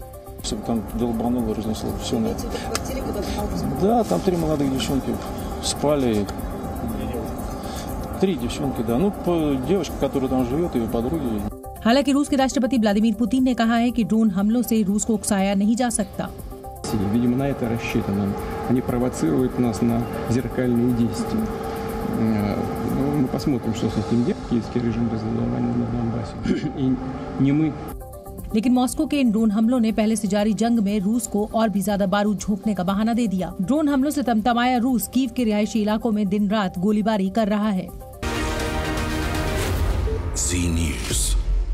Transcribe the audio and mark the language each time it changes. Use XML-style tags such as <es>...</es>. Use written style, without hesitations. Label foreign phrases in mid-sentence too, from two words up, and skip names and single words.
<hi>हालांकि रूस के राष्ट्रपति व्लादिमीर पुतिन ने कहा है कि ड्रोन हमलों से रूस को उकसाया नहीं जा सकता।</hi> <ru>Видимо, на это рассчитано. Они провоцируют нас на зеркальные действия. Мы посмотрим, что с этим делать. Киевский режим развязал войну на Донбассе. И не мы.</ru> <hi>लेकिन मॉस्को के इन ड्रोन हमलों ने पहले से जारी जंग में रूस को और भी ज्यादा बारूद झोंकने का बहाना दे दिया। ड्रोन हमलों से तमतमाया रूस कीव के रिहायशी इलाकों में दिन रात गोलीबारी कर रहा है। Z News.</hi>